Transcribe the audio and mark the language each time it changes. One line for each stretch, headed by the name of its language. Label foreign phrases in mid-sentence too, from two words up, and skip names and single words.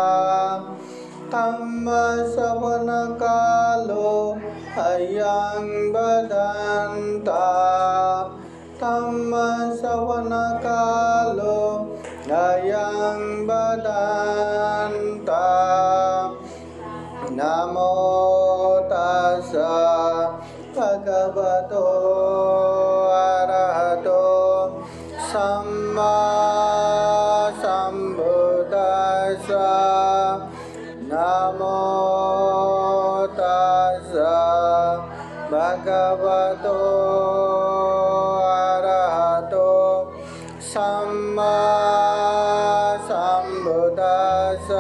Pali: धम्मश्रवणकालो अयं बदन्ता धम्मश्रवणकालो अयं बदन्ता। नमो तस्सा भगवतो अरहतो सम्मा सम्बुद्धास्सा। नमो तस्सा भगवतो अरहतो सम्मा सम्बुद्धास्सा।